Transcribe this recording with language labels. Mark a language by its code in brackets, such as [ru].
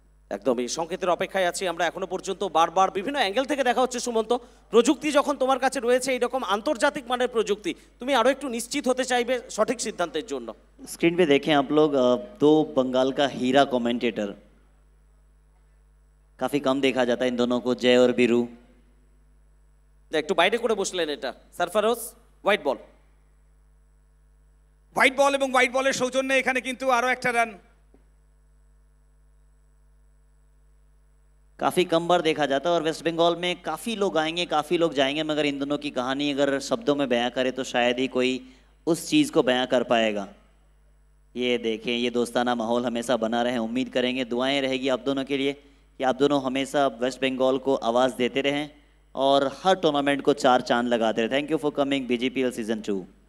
[bn] একদমই সংকেতের অপেক্ষায় আছি আমরা এখনো পর্যন্ত। বারবার বিভিন্ন অ্যাঙ্গেল থেকে দেখা হচ্ছে সুমন্ত, প্রযুক্তি যখন তোমার কাছে রয়েছে এইরকম আন্তর্জাতিক মানের প্রযুক্তি, তুমি আরো একটু নিশ্চিত হতে চাইবে সঠিক সিদ্ধান্তের জন্য। [hi] स्क्रीन पे देखें आप लोग, दो बंगाल का हीरा कमेंटेटर, काफी कम देखा जाता है इन दोनों को, जय और बीरू। [bn] একটু বাইরে করে বসলেন এটা সারফারোজ, হোয়াইট বল। হোয়াইট বল এবং হোয়াইট বলের সৌজন্যে এখানে কিন্তু আরো একটা রান। [hi] काफी कम बार देखा जाता है और वेस्ट बंगाल में काफी लोग आएंगे, काफी लोग जाएंगे, मगर इन दोनों की कहानी अगर शब्दों में बयां करे तो शायद ही कोई उस चीज को बयां कर पाएगा। ये देखें, ये दोस्ताना माहौल हमेशा बना रहे, उम्मीद करेंगे, दुआएं रहेगी आप दोनों के लिए कि आप दोनों हमेशा वेस्ट बंगाल को आवाज़ देते रहें और हर टूर्नामेंट को 4 चांद लगाते रहे। [en] thank you for coming [hi] BGPL season 2।